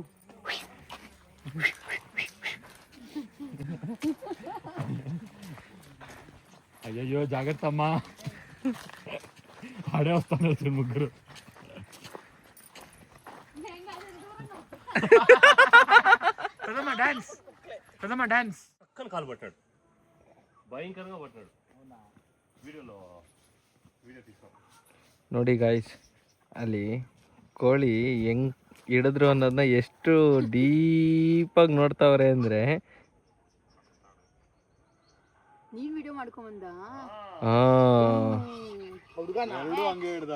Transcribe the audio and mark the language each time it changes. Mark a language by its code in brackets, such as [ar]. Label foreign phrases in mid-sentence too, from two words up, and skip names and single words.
[te] అయ్యో జాగ్రత్త అమ్మా, ఆడే వస్తాను ముగ్గురు. డాన్స్ పక్కన కాలు పట్టాడు, భయంకరంగా పట్టాడు. వీడియో తీసుకో. [kn] ನೋಡಿ ಗಾಯ್ಸ್, ಅಲ್ಲಿ ಕೋಳಿ ಹೆಂಗ್ ಹಿಡಿದ್ರು ಅನ್ನೋದನ್ನ ಎಷ್ಟು ಡೀಪಾಗಿ ನೋಡ್ತಾವ್ರೆ ಅಂದ್ರೆ. ನೀನ್ ವಿಡಿಯೋ ಮಾಡ್ಕೊಂಬಂದ? ಎರಡು ಹಂಗೆ ಹಿಡ್ದ.